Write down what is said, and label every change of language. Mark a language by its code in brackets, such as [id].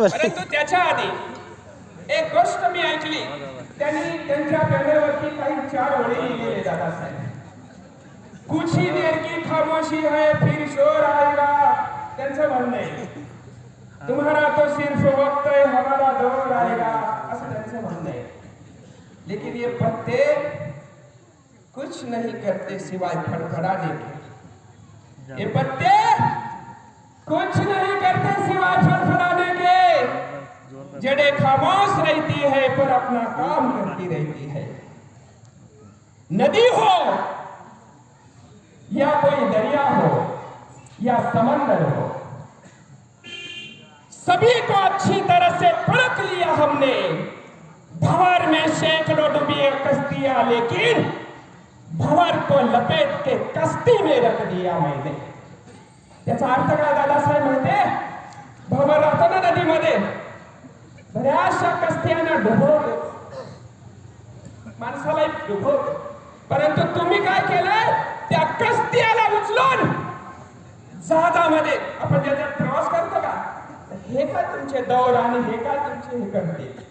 [mr] परंतु त्याच्या आधी एक गोष्ट मी ऐकली. त्यांनी त्यांच्या पॅनलवरती काही 4 ओळी लिहिलेले दादासाहेब. [hi] कुछ ही देर की खामोशी है फिर शोर आएगा, [mr] त्यांचं म्हणणं आहे. [hi] तुम्हारा तो सिर्फ वक्त है हमारा दौर आएगा, [mr] असं त्यांचं म्हणणं आहे. [hi] लेकिन ये पत्ते कुछ नहीं करते सिवाय फड़फड़ाने के. ये पत्ते कुछ नहीं करते सिवाय फड़फड़ाने के. जड़ें खामोश रहती है पर अपना काम करती रहती है. नदी हो या कोई दरिया हो या समंदर हो, सभी को अच्छी तरह से परख लिया हमने. भंवर में सैकड़ों डूबी कश्तियां, लेकिन भंवर को लपेट के कश्ती में रख दिया मैंने. [mr] याचा अर्थ काय दादासाहेब म्हणते, भंवर राहतो ना नदीमध्ये, बऱ्याचशा कश्त्यांना डुबवतो, माणसाला डुबवतो. परंतु तुम्ही काय केलंय, त्या कश्त्याला उचलून जहाजामध्ये आपण ज्याच्यात प्रवास करतो का, हे काय तुमचे दौर आणि हे काय तुमचे हे करते.